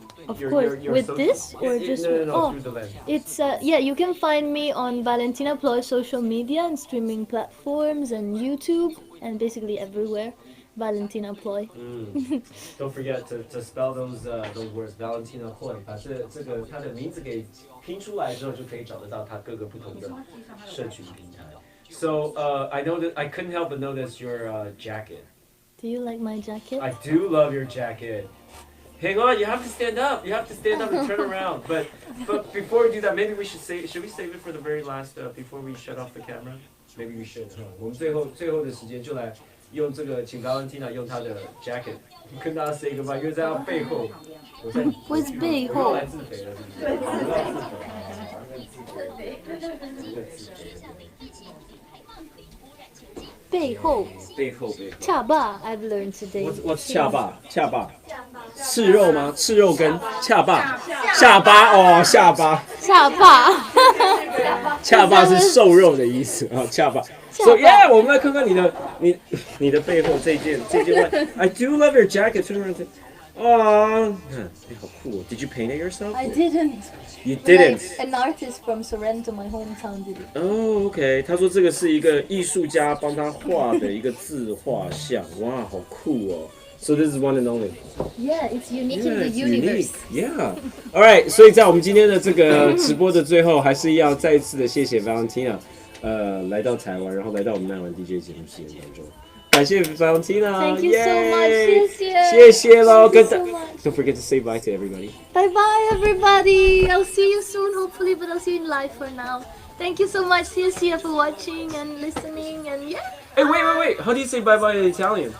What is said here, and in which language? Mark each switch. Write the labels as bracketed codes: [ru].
[en] Of course. With this or just no, through the lens. It's you can find me on Valentina Ploy social media and streaming platforms and YouTube and basically everywhere. Valentina Ploy. Don't forget to spell those words. Valentina Ploy. [zh] 把这个它的名字给拼出来之后，就可以找得到它各个不同的社群平台。 [en] So I know that I couldn't help but notice your jacket. Do you like my jacket? I do love your jacket. Hang on, you have to stand up. You have to stand up and turn around. But before we do that, maybe we should we save it for the very last before we shut off the camera? Maybe we should. [zh] 我们最后的时间就来用这个，请 Valentina 用她的 jacket 跟大家 say goodbye， 因为在她背后，我在背后我又来自肥了，是不是？我又来自肥了。背后恰巴 [en] I've learned today. [zh] What's 恰巴？恰巴，赤肉吗？赤肉跟恰巴，下巴哦，下巴，恰巴，恰巴是瘦肉的意思啊，恰巴。 [en] So yeah， [zh] 我们来看看你的背后这件外。 [en] I do love your jacket， [zh] 哦，你好酷哦 ！ [en] Did you paint it yourself? I didn't. You didn't. Like, an artist from Sorrento, my hometown, did it. Oh, OK。 [zh] 他说这个是一个艺术家帮他画的一个自画像，哇，好酷哦！ [en] So this is one and only. Yeah, it's unique in the universe. Yeah. All right. [zh] 所以在我们今天的这个直播的最后，还是要再一次的谢谢 Valentina， 来到台湾，然后来到我们耐玩 DJ 节目现场中。感谢 Valentina. [en] Thank you so much. [zh] 谢谢喽。 [en] Don't forget to say bye to everybody. Bye bye, everybody. I'll see you soon, hopefully, but I'll see you in live for now. Thank you so much, Cia, for watching and listening, and yeah. Hey, wait. How do you say bye bye in Italian?